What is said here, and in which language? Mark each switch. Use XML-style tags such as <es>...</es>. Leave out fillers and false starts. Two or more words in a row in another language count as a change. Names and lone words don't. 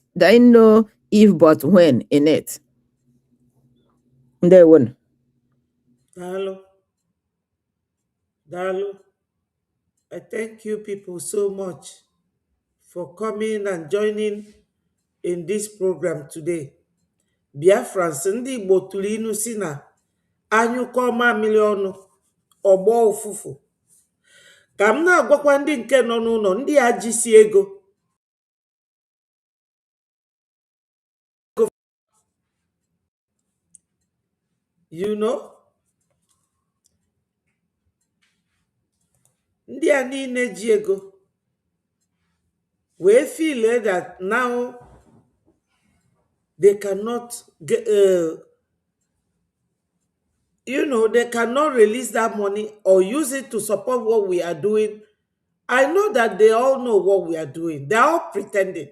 <en>They know if but when in it. They won't.</en> <ig>Dalo.</ig> <en>I thank you people so much for coming and joining in this program today.</en> <ig>Biafrans, ndị Igbo tụrụ inu si na anyụkọ mamịrị ọnụ ọgbọ ụfụfụ. Ka m na-agwakwa ndị nke nọ n'ụlọ, ndị a jisi ego.</ig> <en>You know?</en> <ig>Ndị a niile ji ego wee</ig> <en>feel that now they cannot get, they cannot release that money or use it to support what we are doing. I know that they all know what we are doing. They are all pretending.</en>